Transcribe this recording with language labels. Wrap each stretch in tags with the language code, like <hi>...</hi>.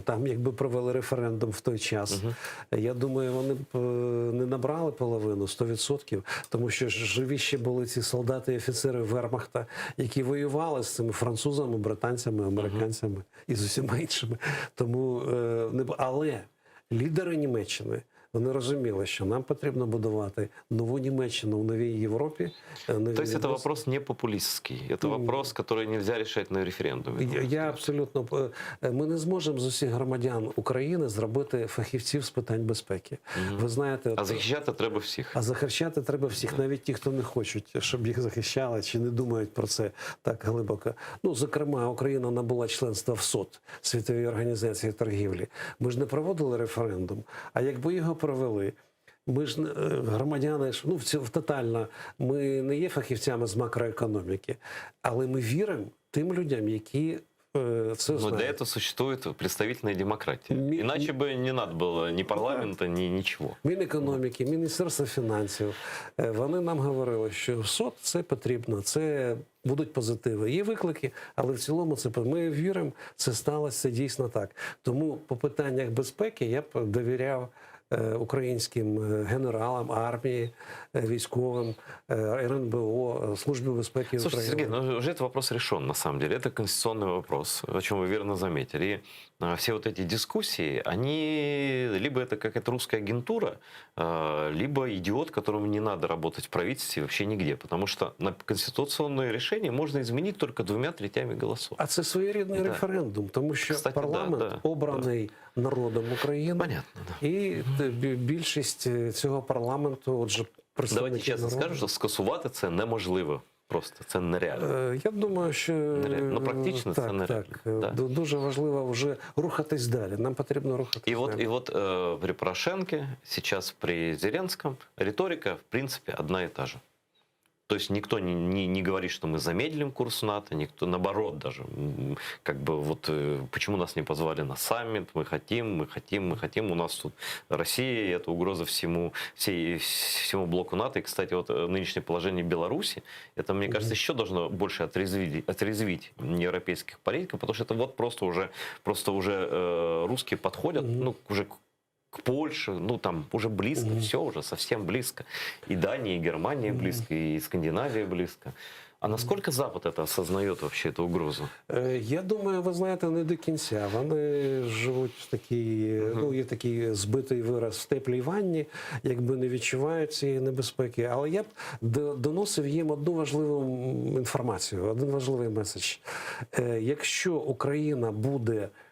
<uk>Там, якби провели референдум в той час, я думаю, вони б не набрали половину, 100%, тому що живі ще були ці солдати і офіцери Вермахта, які воювали з цими французами, британцями, американцями і з усіма іншими. Тому, але лідери Німеччини, вони розуміли, що нам потрібно будувати нову Німеччину в новій Європі.</uk> <ru>То есть это вопрос не популистский, это вопрос, который нельзя решать на референдумі. Я абсолютно...</ru> <uk>Ми не зможемо з усіх громадян України зробити фахівців з питань безпеки. Ви знаєте... А захищати треба всіх. А захищати треба всіх, навіть ті, хто не хочуть, щоб їх захищали, чи не думають про це так глибоко. Зокрема, Україна набула членства в СОТ, Світовій організації торгівлі. Ми ж не проводили референдум, а якби його провели, ми ж громадяни, тотально, ми не є фахівцями з макроекономіки, але ми віримо тим людям, які все знають.</uk> <ru>Но для этого существует представительная демократия. Иначе бы не надо было ни парламента, ни ничего.</ru> <uk>Мінекономіки, Міністерство фінансів, вони нам говорили, що СОТ це потрібно, це будуть позитиви. Є виклики, але в цілому ми віримо, це сталося, це дійсно так. Тому по питаннях безпеки я б довіряв українським генералам, армії, військовим, РНБО, Службі безпеки Украины.</uk> <ru>Слушайте, Сергей, уже этот вопрос решен, на самом деле. Это конституционный вопрос, о чем вы верно заметили. И все вот эти дискуссии, они либо это какая-то русская агентура, либо идиот, которому не надо работать в правительстве вообще нигде. Потому что на конституционное решение можно изменить только 2/3 голосов.</ru> <uk>А це своєрідний референдум, тому що парламент обраний народом України.</uk> <ru>Понятно, да.</ru> <uk>І більшість цього парламенту, отже, представники Давайте чесно скажу, що скасувати це неможливо. Просто це нереально. Я думаю, що практично це нереально. Так. Дуже важливо вже рухатись далі. Нам потрібно рухатись далі.</uk> <ru>И вот при Порошенке, сейчас при Зеленском, риторика, в принципе, одна и та же. То есть никто не говорит, что мы замедлим курс НАТО, никто, наоборот даже, почему нас не позвали на саммит, мы хотим, у нас тут Россия, это угроза всему блоку НАТО. И, кстати, вот нынешнее положение Беларуси, это, мне кажется, еще должно больше отрезвить европейских политиков, потому что это вот просто уже русские подходят, уже к Польше, там уже близко, все уже совсем близко. И Дания, и Германия близко, и Скандинавия близко. А насколько Запад это осознает вообще, эту угрозу?</ru> <uk>Я думаю, ви знаєте, не до кінця. Вони живуть в такій, є такий збитий вираз в теплій ванні, якби не відчувають цієї небезпеки. Але я б доносив їм одну важливу інформацію, один важливий меседж. Якщо Україна буде</uk>